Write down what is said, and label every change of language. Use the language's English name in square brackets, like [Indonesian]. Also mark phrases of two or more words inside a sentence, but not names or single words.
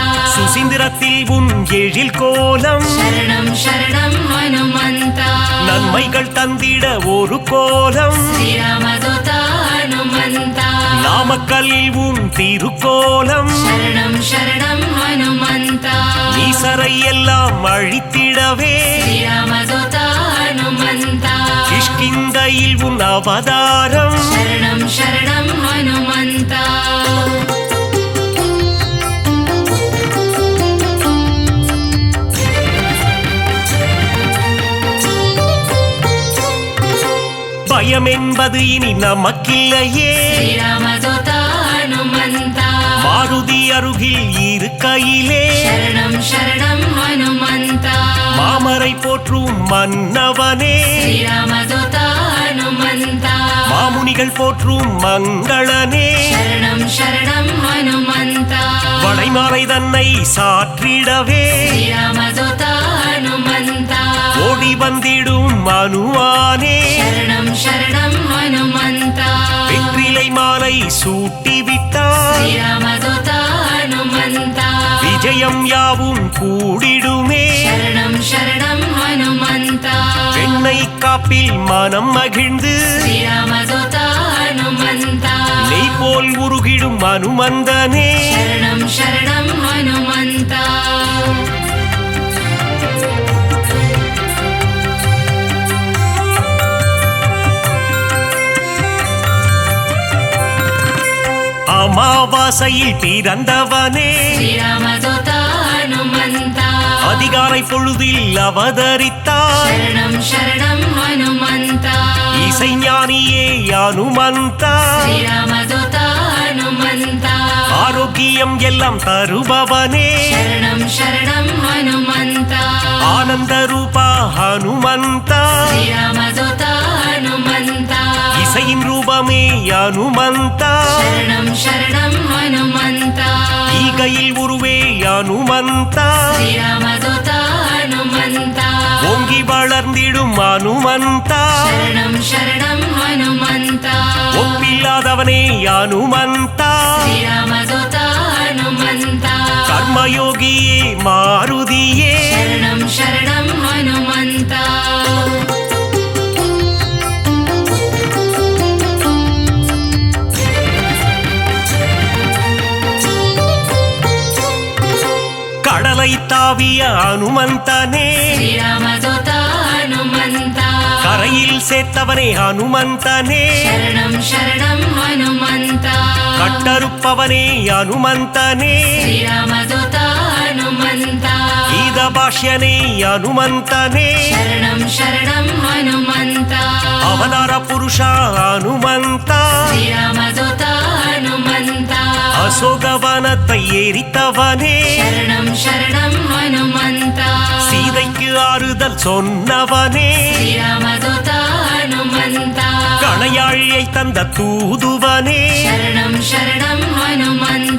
[Tamil] சுசீந்திரத்தில் உன் எழில் கோலம் [Sanskrit] शरणं शरणं हनुमन्ता [Tamil] நன்மைகள் தந்திட ஒரு கோலம் [Sanskrit] श्रीरामदूता हनुमन्ता [Tamil] நாமக்கல்லில் உன் திருக்கோலம் [Sanskrit] शरणं शरणं हनुमन्ता [Tamil] ஈசரை எல்லாம் அழித்திடவே [Sanskrit] श्रीरामदूता हनुमन्ता [Tamil] கிஷ்கிந்தையில் உன் அவதாரம் [Sanskrit] शरणं शरणं हनुमन्ता [Tamil] பயம் என்பது இனி நமக்கில்லையே [Sanskrit] श्रीरामदूता हनुमन्ता [Tamil] மாருதி அருகில் இருக்கையிலே [Sanskrit] शरणं शरणं हनुमन्ता [Tamil] மாமரை போற்றும் மன்னவனே [Sanskrit] श्रीरामदूता हनुमन्ता [Tamil] மாமுனிகள் போற்றும் மங்களனே [Sanskrit] शरणं शरणं हनुमन्ता [Tamil] வளைமாலை தன்னை சாற்றிடவே [Sanskrit] श्रीरामदूता हनुमन्ता [Tamil] ஓடி வந்திடும் மனுவானே [Sanskrit] शरणं शरणं हनुमन्ता [Tamil] வெற்றிலை மாலை சூட்டிவிட்டார் [Sanskrit] श्रीरामदूता हनुमन्ता [Tamil] விஜயம் யாவும் கூடிடுமே [Sanskrit] शरणं शरणं हनुमन्ता [Tamil] பெண்ணை காப்பில் மனம் மகிழ்ந்து [Sanskrit] श्रीरामदूता हनुमन्ता [Tamil] நெய் போல் உருகிடும் அனுமந்தனே [Sanskrit] शरणं शरणं हनुमन्ता [Tamil] அமாவாசையில் பிறந்தவனே [Sanskrit] श्रीरामदूता हनुमन्ता [Tamil] அதிகாலை பொழுதில் அவதரித்தார் [Sanskrit] शरणं शरणं हनुमन्ता [Tamil] இசைஞானியே அனுமந்தா [Sanskrit] श्रीरामदूता हनुमन्ता [Tamil] ஆரோக்கியம் எல்லாம் தருபவனே [Sanskrit] शरणं शरणं हनुमन्ता [Tamil] ஆனந்த ரூபா ஹனுமந்தா [Sanskrit] श्रीरामदूता हनुमन्ता [Tamil] இசையின் ரூபமே ஹனுமந்த [Sanskrit] శరణం శరణం హనుమంత [Tamil] ஈகையில் உருவே ஹனுமந்த [Sanskrit] శ్రీరామదూత హనుమంత [Tamil] ஓங்கி வளர்ந்திடும் ஹனுமந்த [Sanskrit] శరణం శరణం హనుమంత [Tamil] ஒப்பில்லாதவனே ஹனுமந்த [Sanskrit] శ్రీరామదూత హనుమంత [Tamil] கர்மயோகியே மாருதியே [Sanskrit] శరణం శరణం హనుమంత [Tamil] கடலை தாவிய ஹனுமந்தனே [Sanskrit] శ్రీరామదూత హనుమంత [Tamil] கரையில் சேர்த்தவனே ஹனுமந்தனே [Sanskrit] శరణం శరణం హనుమంత [Tamil] கட்டறுப்பவனே ஹனுமந்தனே [Sanskrit] శ్రీరామదూత హనుమంత [Tamil] கீத பாஷ்யனே ஹனுமந்தனே [Sanskrit] శరణం శరణం హనుమంత [Tamil] அவதார புருஷா ஹனுமந்த [Sanskrit] శ్రీరామదూత హనుమంత [Tamil] அசோகவனத்தை எரித்தவனே [Sanskrit] శరణం శరణం హనుమంత [Tamil] சீதைக்கு ஆறுதல் சொன்னவனே [Sanskrit] శ్రీరామదూత హనుమంత [Tamil] கணையாழியை தந்த தூதுவனே [Sanskrit] శరణం శరణం హనుమంత